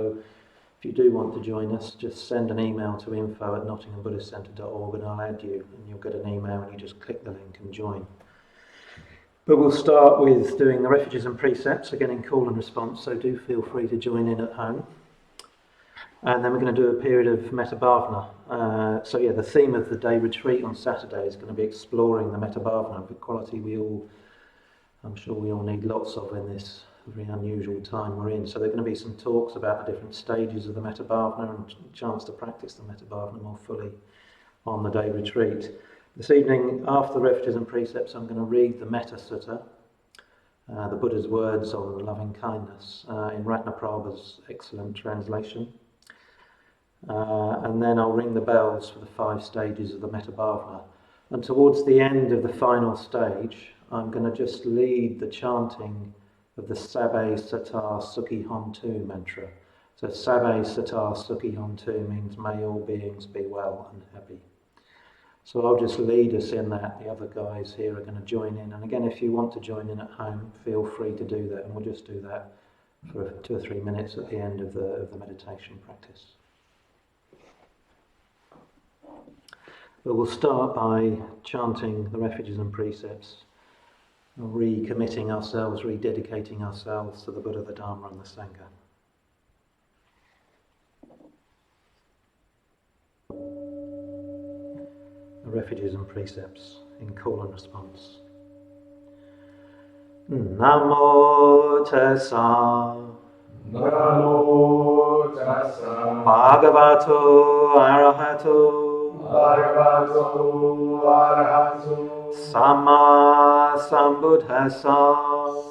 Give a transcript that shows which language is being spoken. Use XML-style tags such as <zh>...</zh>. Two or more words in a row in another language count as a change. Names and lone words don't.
<en>So If you do want to join us, just send an email to info@nottinghambuddhistcentre.org and I'll add you, and you'll get an email and you just click the link and join. But we'll start with doing the refuges and precepts, again in call and response, so do feel free to join in at home. And then we're going to do a period of</en> <pi>metta bhavana.</pi> <en>The theme of the day retreat on Saturday is going to be exploring the</en> <pi>metta bhavana,</pi> <en>the quality I'm sure we all need lots of in this very unusual time we're in. So there are going to be some talks about the different stages of the</en> <pi>metta bhavana</pi> <en>and a chance to practice the</en> <pi>metta bhavana</pi> <en>more fully on the day retreat. This evening, after the refuges and precepts, I'm going to read the Metta Sutta, the Buddha's words on loving kindness, in Ratnaprabha's excellent translation. And then I'll ring the bells for the 5 stages of the</en> <pi>metta bhavana.</pi> <en>And towards the end of the final stage, I'm going to just lead the chanting of the</en> <pi>Sabbe Sata Sukhi Hontu</pi> <en>mantra. So</en> <pi>Sabbe Sata Sukhi Hontu</pi> <en>means may all beings be well and happy. So I'll just lead us in that. The other guys here are going to join in. And again, if you want to join in at home, feel free to do that. And we'll just do that for 2 or 3 minutes at the end of the meditation practice. But we'll start by chanting the refuges and precepts, recommitting ourselves, rededicating ourselves to the Buddha, the Dharma and the Sangha. The refuges and precepts in call and response.</en> <pi>Namo Tassa Namo Tassa Bhagavato Arahato Bhagavato Arahato Samma Sambuddhassa</pi>